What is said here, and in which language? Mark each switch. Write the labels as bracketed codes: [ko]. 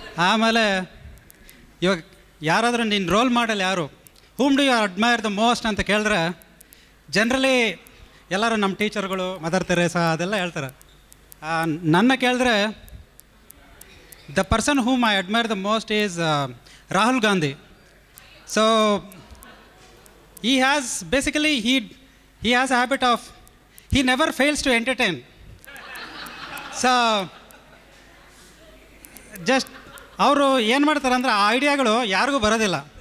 [kn] ಆಮೇಲೆ ಇವಾಗ ಯಾರಾದರೂ ನಿನ್ನ ರೋಲ್ ಮಾಡೆಲ್ ಯಾರು, [en] whom do you admire the most [kn] ಅಂತ ಕೇಳಿದ್ರೆ ಜನರಲಿ ಎಲ್ಲರೂ ನಮ್ಮ ಟೀಚರ್ಗಳು ಮದರ್ ತೆರೇಸಾ ಅದೆಲ್ಲ ಹೇಳ್ತಾರೆ. ನನ್ನ ಕೇಳಿದ್ರೆ [en] The person whom I admire the most is Rahul Gandhi. So he has basically he has a habit of he never fails to entertain. So just [kn] ಅವರು ಏನು ಮಾಡ್ತಾರೆ ಅಂದರೆ ಆ ಐಡಿಯಾಗಳು ಯಾರಿಗೂ ಬರೋದಿಲ್ಲ.